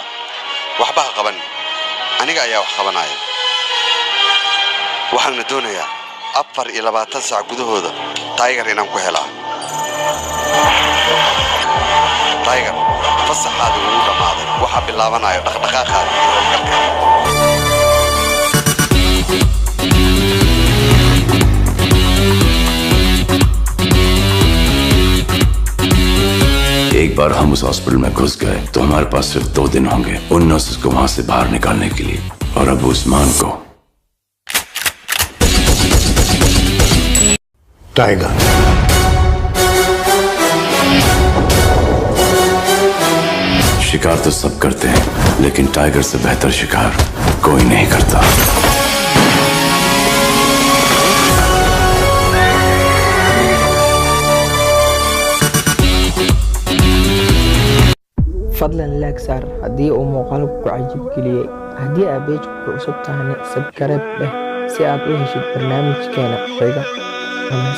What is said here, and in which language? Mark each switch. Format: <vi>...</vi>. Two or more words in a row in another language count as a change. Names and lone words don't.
<so>waxba ha qaban aniga ayaa wax qabanaya waxaan doonayaa 24 saac gudahooda Tiger inaan ku helaa Tiger fasaxaadu ugu dhamaaday waxa bilaabanayo dhaqdhaqaaqaada iyo hawlgalka</so> <hi>एक बार हम उस हॉस्पिटल में घुस गए तो हमारे पास सिर्फ 2 दिन होंगे उन नर्सेस को वहां से बाहर निकालने के लिए और अब उस्मान को टाइगर शिकार तो सब करते हैं लेकिन टाइगर से बेहतर शिकार कोई नहीं करता</hi> <so>fadlan like saar haddii uu muuqaalku ku cajib geliyay haddii aad page ku cusub tahay subscribe dheh si aad u heshid barnaamijkeena xiga.</so>